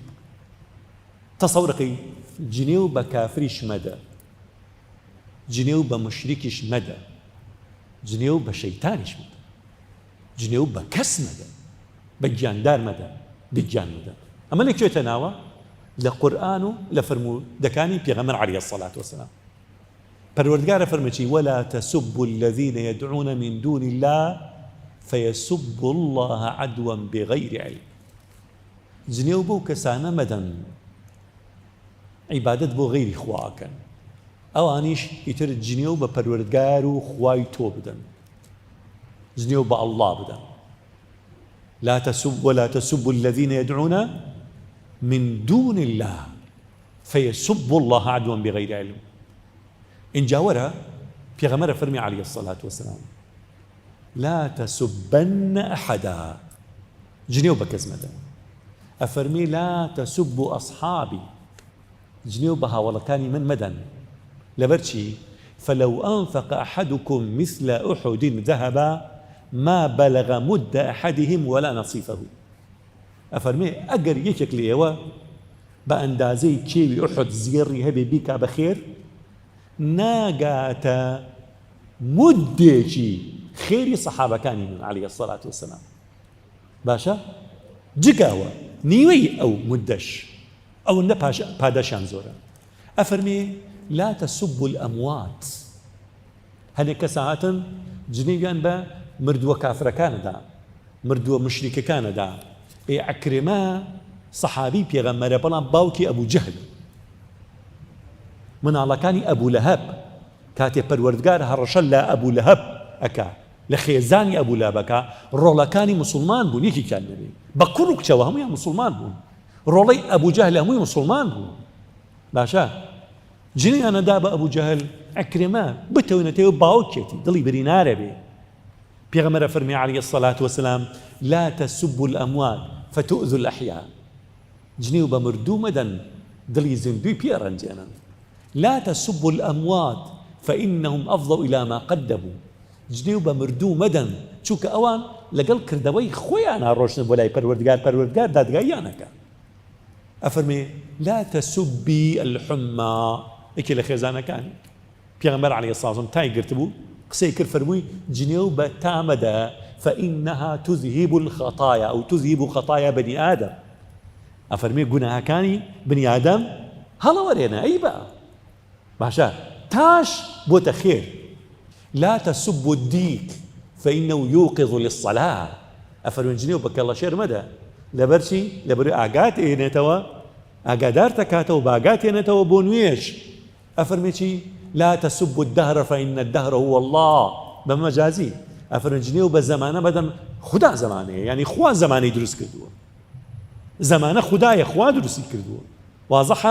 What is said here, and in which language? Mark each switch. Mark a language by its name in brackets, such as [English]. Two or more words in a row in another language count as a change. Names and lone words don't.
[Central Kurdish] تەسەورەکەی جنێو بە کافریش مەدە جنێو بە مشریکیش مەدە جنێو بە شەیتانیش مەدە جنێو بە کەس مەدە بە گیاندار مەدە بگیان مەدە. ئەمە لەکوێتە ناوە لە قورئان و لە فەرموودەکانی پێغەمبەر [Arabic] عەلەیهی السەڵات وەسەلام. [Central Kurdish] پەروەردگارە فەرمێکی [Arabic] ولا تسبوا الذين يدعون من دون الله فيسبوا الله عدوا بغير علم. [Central Kurdish] جنێو بەو کەسانە مەدەن عیبادەت بۆ غەیری خواکەن ئەوانیش ئیتر جنێو بە پەروەردگار و خوای تۆ بدەن جنێو بە ئەڵڵا بدەن. [Arabic] ولا تسبوا الذين يدعون من دون الله فيسبوا الله عدوا بغير علم. [Central Kurdish] اینجا وەرە پێغەمبەرە فەرمی [Arabic] عەلەیهی السەڵات وەسەلام لا تسبن أحدا [Central Kurdish] جنێو بە کەس مەدە ئەفەرمی [Arabic] لا تسبوا أصحابي [Central Kurdish] جنێو بە هاوڵەکانی من مەدەن لەبەر چی [Arabic] فلو أنفق أحدكم مثل أحد ذهبا ما بلغ مد أحدهم ولا نصيفه. [Central Kurdish] ئەفەرمێ ئەگەر یەکێک لە ئێوە بە ئەندازەی کێوی ئوحد زێڕی هەبێ بیکا بەخێر ناگاتە مدێکی خێری سەحابەکانی من [Arabic] عەلەیهی السەڵات وەسەلام. [Central Kurdish] باشە جگاوە نیوەی ئەو مدەش ئەوەندە پاداشان زۆرە. ئەفەرمێ [Arabic] لا تسبوا الأموات [Central Kurdish] هەنێک کەس هاتن جنێویان بە مردووە کافرەکانەدا مردووە مشریکەکانەدا. عەکرمە سەحابی پێغەمبەرە بەڵام باوکی ئەبوو جەهل مناڵەکانی ئەبوو لەهەب کاتێ پەروەردگار هەڕەشە لە ئەبوو لەهەب ئەکا لە خێزانی ئەبوو لەهەبەکە ڕۆڵەکانی موسڵمان بوون یەکێکیان نەبێ بە کوڕ و کچەوە هەموویان موسڵمان بوون ڕۆڵەی ئەبوو جەهل هەمووی موسڵمان بوون. باشە جنێیانەدا بە ئەبوو جەهل عەکرمە بتەونەتەوە باوکێتی دڵی بری نارە بێ. پێغەمبەرە فەرمی [Arabic] عەلەیهی السەڵات وەسەلام لا تسبوا الأموات فتؤذوا الأحياء [Central Kurdish] جنێو بە مردوو مەدەن دڵی زیندوی پێڕەنجێنن. [Arabic] لا تسبوا الأموات فإنهم أفضوا إلى ما قدموا [Central Kurdish] جنێو بە مردوو مەدەن چونکە ئەوان لەگەڵ کردەوەی خۆیان ڕۆشتن بۆ لای پەروەردگار دادگاییانەکە. ئەفەرمێ [Arabic] لا تسبي الحمى [Central Kurdish] ئەکێ لە خێزانەکانی پێغەمبەر [Arabic] عەلەیهی السەڵات وەسەلام [Central Kurdish] تای گرتبوو قسەی کرد فەرمووی جنێو بە تا مەدە [Arabic] فإنها تذهب الخطايا أو تذهب خطايا بني آدم. [Central Kurdish] ئەفەرمێ گوناهەکانی بنی ئادەم هەڵەوەرێنە ئەی بە باشە تاش بۆتە خێر. [Arabic] لا تسبوا الديك فإنه يوقظ للصلاة [Central Kurdish] ئەفەرمێ جنێو بە کەڵەشێر مەدە لەبەر چی لەبەر ئاگات ئێنێتەوە ئاگادار دەکاتەوە باگات هێنێتەوە بۆ نوێژ. ئەفەرمێ چی [Arabic] لا تسبوا الدهر فإن الدهر هو الله بمجازي. [Central Kurdish] ئەفەرمێ جنێو بە زەمانە مەدەن خدا زەمانەیە یعنی خوا زەمانەی دروست کردووە زەمانە خدایە خوا دروستی کردووە واضحە.